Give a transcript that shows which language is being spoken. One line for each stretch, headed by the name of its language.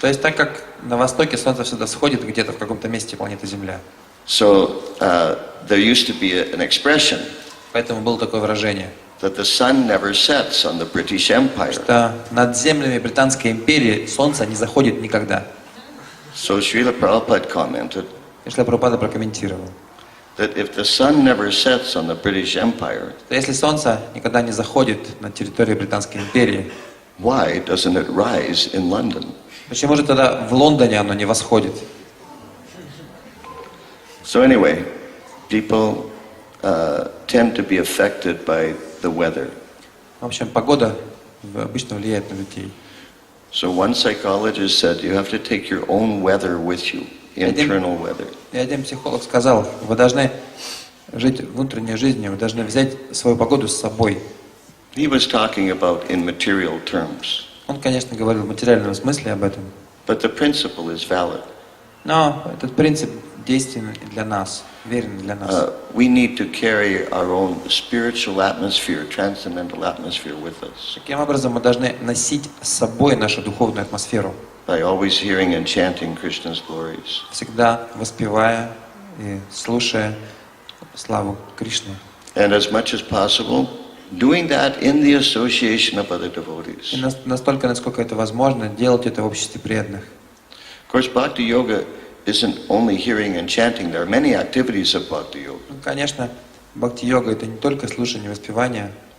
Russian: То есть так как на востоке солнце всегда сходит где-то в каком-то месте планеты Земля.
English: So there used to be an expression
Russian: Поэтому было такое выражение,
English: that the sun never sets on the British Empire.
Russian: что над землями Британской империи солнце не заходит никогда.
English: So Srila Prabhupada commented
Russian: И Шрила Прабхупада прокомментировал,
English: that if the sun never sets on the British Empire,
Russian: что если солнце никогда не заходит на территорию Британской империи,
English: why doesn't it rise in London?
Russian: почему же тогда в Лондоне оно не восходит?
English: So anyway, people tend to be affected by the weather.
Russian: В общем, погода обычно влияет на людей.
English: So one psychologist said you have to take your own weather with you, internal weather.
Russian: И один психолог сказал, вы должны жить внутренней жизнью, вы должны взять свою погоду с собой.
English: He was talking about in material terms,
Russian: Он, конечно, говорил в материальном смысле об этом,
English: but the principle is valid.
Russian: но этот принцип действенен и для нас, верен для нас.
English: We need to carry our own spiritual atmosphere, transcendental atmosphere with us.
Russian: Таким образом, мы должны носить с собой нашу духовную атмосферу,
English: By always hearing and chanting Krishna's glories.
Russian: всегда воспевая и слушая славу Кришны.
English: And as much as possible, doing that in the association of other devotees.
Russian: И настолько, насколько это возможно, делать это в обществе преданных.
English: Of course, Bhakti Yoga isn't only hearing and chanting. There are many activities of Bhakti Yoga.
Russian: Конечно, бхакти-йога — это не только слушание и воспевание.